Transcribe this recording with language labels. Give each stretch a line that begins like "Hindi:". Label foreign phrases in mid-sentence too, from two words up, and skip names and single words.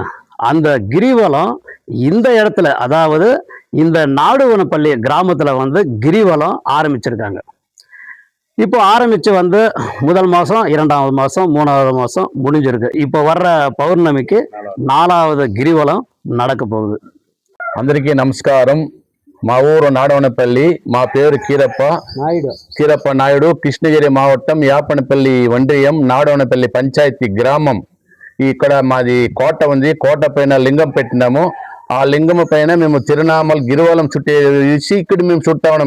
Tamil: அந்த கிரிவலம் இந்த இடத்துல, அதாவது இந்த நாடுவனப்பள்ளி கிராமத்துல கிரிவலம் ஆரம்பிச்சிருக்காங்க. இப்போ ஆரம்பிச்சு முதல் மாசம், 2வது மாசம், 3வது மாசம் முடிஞ்சிருக்கு. இப்போ வர்ற பௌர்ணமிக்கு 4வது கிரிவலம் நடக்க போகுது.
Telugu: అందరికీ నమస్కారం. మా ఊరు నాడవనపల్లి. మా పేరు కీరప్ప నాయుడు. కృష్ణగిరి మావట్టం యాపనపల్లి వండ్రియం నాడవనపల్లి పంచాయతీ గ్రామం. ఇక్కడ మాది కోట ఉంది. కోట పైన లింగం పెట్టినాము. ఆ లింగం పైన మేము తిరునామల్ గిరివలం చుట్టేసి ఇక్కడ మేము చుట్టా ఉన్నాం.